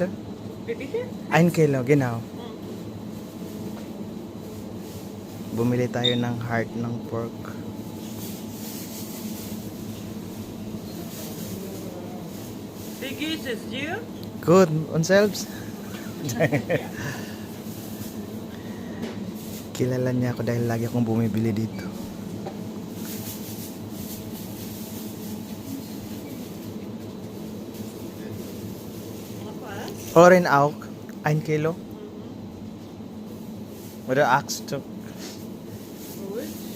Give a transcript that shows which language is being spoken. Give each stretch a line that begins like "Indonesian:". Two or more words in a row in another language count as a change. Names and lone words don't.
German: Wie bitte? 1 Kilo, genau.
Filipino: Bumili tayo ng heart ng pork.
German: Wie geht es dir? Good. Und selbst?
Filipino: Kilala niya ako dahil lagi akong bumibili dito.
German: Oren auch, 1 Kilo. Oder 8 Stück. Gut.